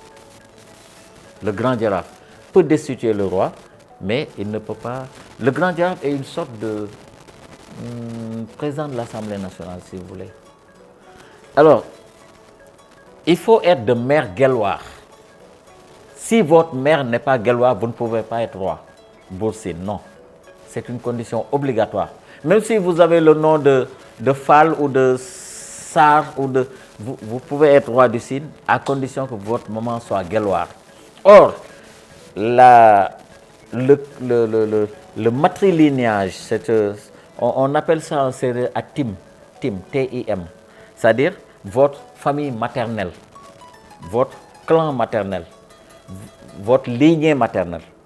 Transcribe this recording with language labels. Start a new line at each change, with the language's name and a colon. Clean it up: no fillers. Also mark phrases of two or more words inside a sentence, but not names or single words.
French: Le grand Djaraf peut destituer le roi, mais il ne peut pas. Le grand Djaraf est une sorte de président de l'Assemblée nationale, si vous voulez. Alors, il faut être de mère guelwaar. Si votre mère n'est pas guelwaar, vous ne pouvez pas être roi. Bour Sine, non. C'est une condition obligatoire. Même si vous avez le nom de Fall ou de Sar, vous pouvez être roi du Sine à condition que votre maman soit guelwaar. Or, le matrilignage, on appelle ça en séeréer à Tim, T-I-M, c'est-à-dire votre famille maternelle, votre clan maternel, votre lignée maternelle.